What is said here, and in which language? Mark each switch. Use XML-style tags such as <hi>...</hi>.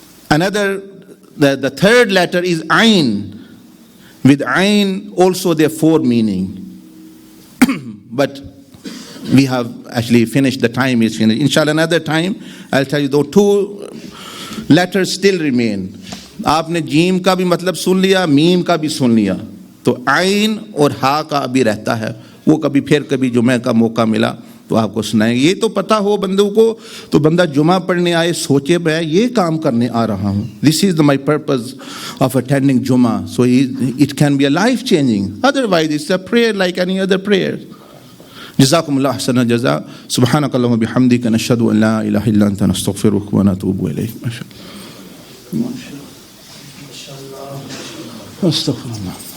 <en>Another, the third letter is Ain. With Ain also there are four meaning. But we have actually finished, the time is finished. Inshallah another time I'll tell you, though two letters still remain.</en> <hi>आपने gym का भी मतलब सुन लिया, meme का भी सुन लिया, तो आइन और हा का अभी रहता है, वो कभी फिर कभी जुमे का मौका मिला तो आपको सुनाएंगे. ये तो पता हो बंदों को, तो बंदा जुमा पढ़ने आए सोचे मैं ये काम करने आ रहा हूँ.</hi> <en>This is my purpose of attending Juma. So it can be a life changing. Otherwise it's a prayer like any other prayer.</en> <ar>جزاكم الله أحسن الجزاء. سبحانك اللهم وبحمدك نشهد أن لا إله إلا أنت نستغفرك ونتوب إليك. ما شاء الله. أستغفر الله.</ar>